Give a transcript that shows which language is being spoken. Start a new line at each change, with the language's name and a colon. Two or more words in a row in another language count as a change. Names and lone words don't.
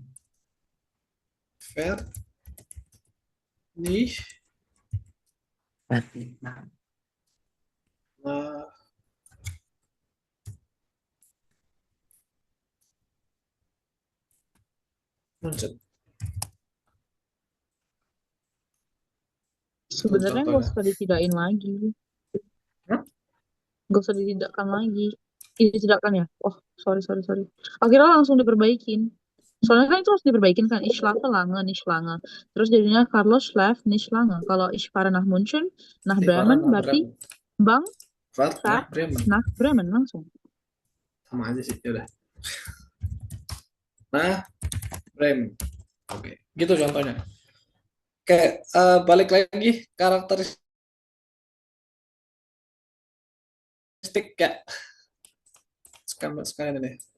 German: Fährt nicht nach München.
Indonesian: Sebenarnya nggak Contohnya. usah ditidakin lagi. Hah? Nggak usah ditidakkan lagi. Ditidakkan ya? Oh, sorry. Akhirnya langsung diperbaikin. Soalnya kan itu harus diperbaikin kan.
German: Ich schlafe lange, nicht lange.
Indonesian: Terus jadinya Carlos
German: schläft nicht lange.
Indonesian: Kalau
German: ich fahre nach München, nach Ich fahre Bremen, nach
Indonesian: berarti
German: Bremen.
Indonesian: Bang
German: Fährt nach fährt Bremen. nach Bremen langsung.
Indonesian: Sama aja sih, yaudah. Nah, Bremen. Oke, gitu contohnya. Oke, balik lagi karakteristik ya. Sekarang ini.